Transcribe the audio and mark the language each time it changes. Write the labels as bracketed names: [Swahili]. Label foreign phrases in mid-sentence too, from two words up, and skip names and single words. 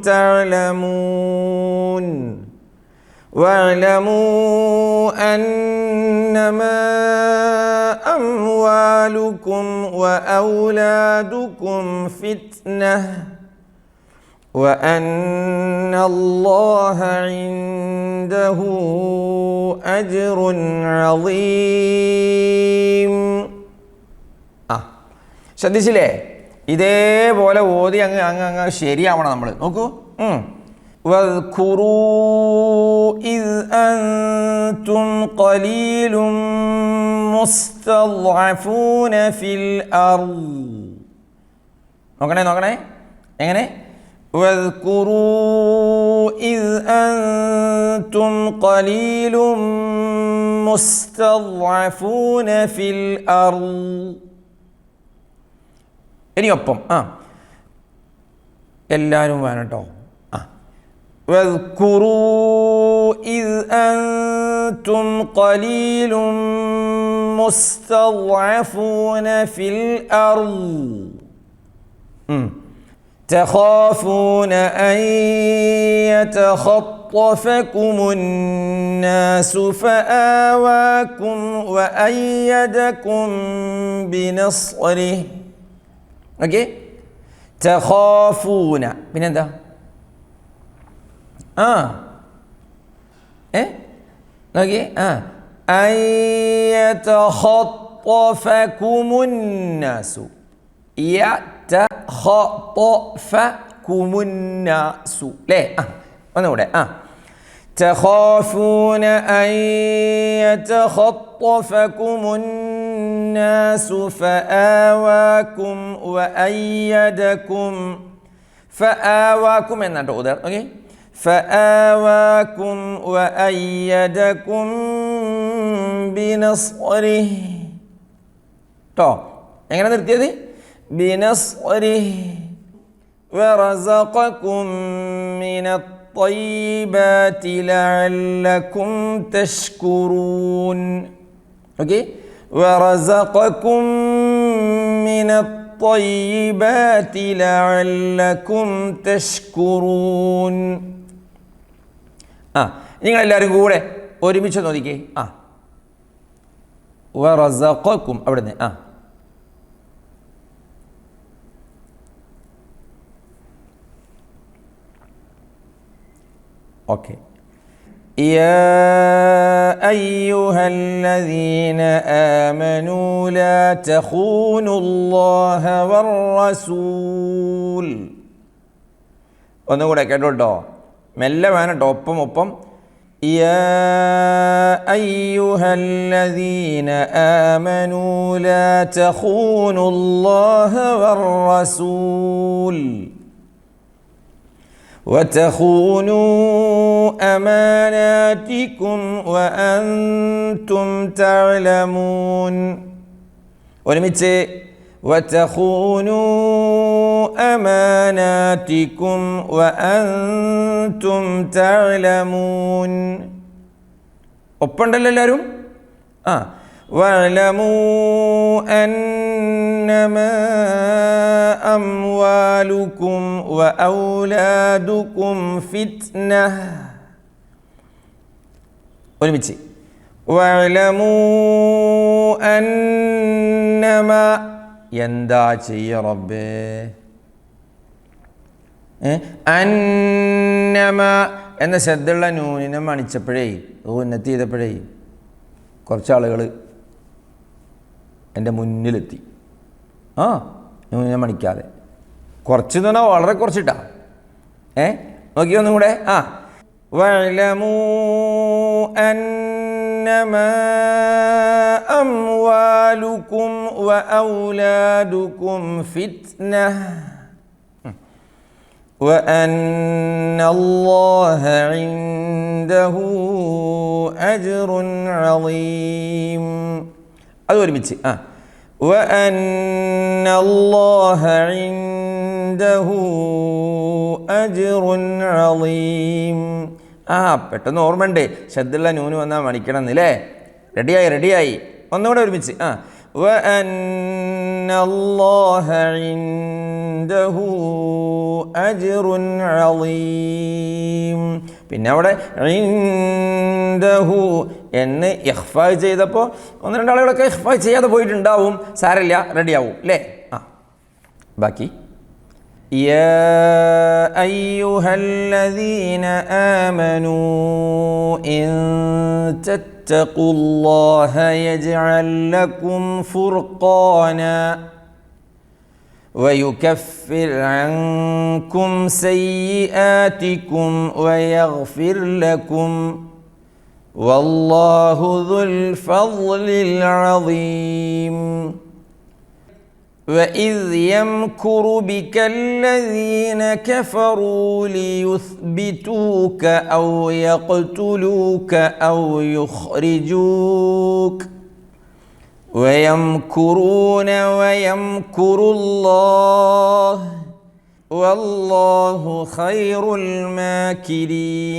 [Arabic] تعلمون واعلموا أنما أموالكم وأولادكم فتنة وأن الله عنده أجر عظيم. [Malayalam] ശ്രദ്ധിച്ചില്ലേ? ഇതേപോലെ ഓതി അങ്ങ് ശരിയാവണം നമ്മൾ. നോക്കൂ. [Arabic] واذكروا إذ أنتم قليل مستضعفون في الأرض. [Malayalam] നോക്കണേ എങ്ങനെ? [Arabic] واذكروا إذ أنتم قليل مستضعفون في الأرض. [Malayalam] ഇനി ഒപ്പം എല്ലാവരും വേണം കേട്ടോ. [Arabic] واذكروا إذ أنتم قليل مستضعفون في الأرض تخافون أن يتخطفكم الناس فآواكم وأيدكم بنصره. [Malayalam] ഓക്കെ, തഖാഫൂന പിന്നെന്താ? നോക്കിയേ, [Arabic] أن يتخطفكم الناس يتخطفكم الناس [Malayalam] ല്ലേ? ഒന്നുകൂടെ. [Arabic] تخافون أن يتخطفكم الناس فآواكم وأيدكم [Malayalam] എന്നാട്ടോ ഉദാർ. ഓക്കെ, [Arabic] فآواكم وأيدكم بنصره ട്ടോ. [Malayalam] എങ്ങനെ നിർത്തിയത്? [Arabic] بنصره ورزقكم من الطيبات لعلكم تشكرون. ഓക്കെ, ورزقكم من الطيبات لعلكم تشكرون. [Malayalam] നിങ്ങളെല്ലാവരും കൂടെ ഒരുമിച്ച് നോക്കിക്കേ. ورزقكم അവിടുന്ന് ഓക്കെ. [Arabic] يا أيها الذين آمنوا لا تخونوا الله والرسول. [Malayalam] ഒന്നുകൂടെ കേട്ടോ, മെല്ലെ വേണം കേട്ടോ, ഒപ്പം. [Arabic] يا أيها الذين آمنوا لا تخونوا الله والرسول وتخونوا أماناتكم وأنتم تعلمون. ഒരുമിച്ച് وتخونوا أماناتكم وأنتم تعلمون. [Malayalam] ഒപ്പുണ്ടല്ലോ എല്ലാവരും. [Arabic] واعلموا أنما أموالكم وأولادكم فتنة. [Malayalam] ഒരുമിച്ച് [Arabic] واعلموا أنما [Malayalam] എന്താ ചെയ്യ റബ്ബേ? അന്നമ എന്ന ശ്രദ്ധയുള്ള നൂനിനെ മണിച്ചപ്പോഴേ ഉന്നത്തി ചെയ്തപ്പോഴേ കുറച്ച് ആളുകൾ എൻ്റെ മുന്നിലെത്തി. ഞാൻ മണിക്കാതെ കുറച്ച് എന്ന് പറഞ്ഞാൽ വളരെ കുറച്ചിട്ടാ. നോക്കി ഒന്നും കൂടെ. [Arabic] واعلموا أنما أموالكم وأولادكم فتنة وأن الله عنده أجر عظيم. [Malayalam] അത് ഒരുമിച്ച്. [Arabic] وأن الله عنده أجر عظيم. [Malayalam] പെട്ടെന്ന് ഓർമ്മയുണ്ട്, ശബ്ദുള്ള നൂന് വന്നാൽ മണിക്കണം എന്നല്ലേ. റെഡിയായി. ഒന്നുകൂടെ ഒരുമിച്ച്. وأن الله عنده أجر عظيم. പിന്നെ അവിടെ ഇൻദഹു എന്ന് ഇഖ്ഫാ ചെയ്തപ്പോൾ ഒന്ന് രണ്ടാളുകളൊക്കെ ഇഖ്ഫാ ചെയ്യാതെ പോയിട്ടുണ്ടാവും. സാരമില്ല, റെഡിയാവും അല്ലേ. [Arabic] ബാക്കി يا أيها الذين آمنوا إن تتقوا الله يجعل لكم فرقانا ويكفر عنكم سيئاتكم ويغفر لكم والله ذو الفضل العظيم. وإذ يمكر بك الذين كفروا ليثبتوك أو يقتلوك أو يخرجوك ويمكرون ويمكر الله والله خير الماكرين.